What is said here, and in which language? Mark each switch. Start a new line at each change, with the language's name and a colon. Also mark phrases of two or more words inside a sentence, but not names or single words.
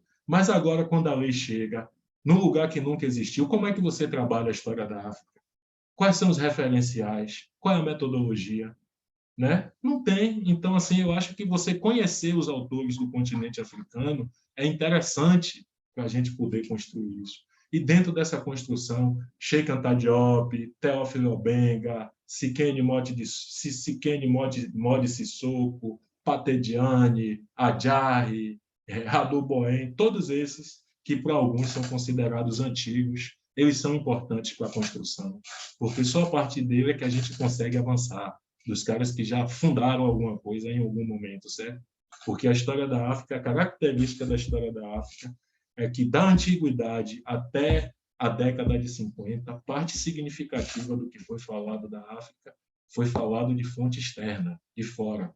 Portuguese: Mas agora, quando a lei chega num lugar que nunca existiu, como é que você trabalha a história da África? Quais são os referenciais? Qual é a metodologia? Né? Não tem. Então, assim, eu acho que você conhecer os autores do continente africano é interessante para a gente poder construir isso. E dentro dessa construção, Sheikh Anta Diop, Teófilo Obenga, Sikene Modi Sissoko, Pate Diagne, Adjari, Radu Boen, todos esses que para alguns são considerados antigos, eles são importantes para a construção, porque só a partir dele é que a gente consegue avançar, dos caras que já fundaram alguma coisa em algum momento, certo? Porque a história da África, a característica da história da África é que da antiguidade até a década de 50, parte significativa do que foi falado da África foi falado de fonte externa, de fora.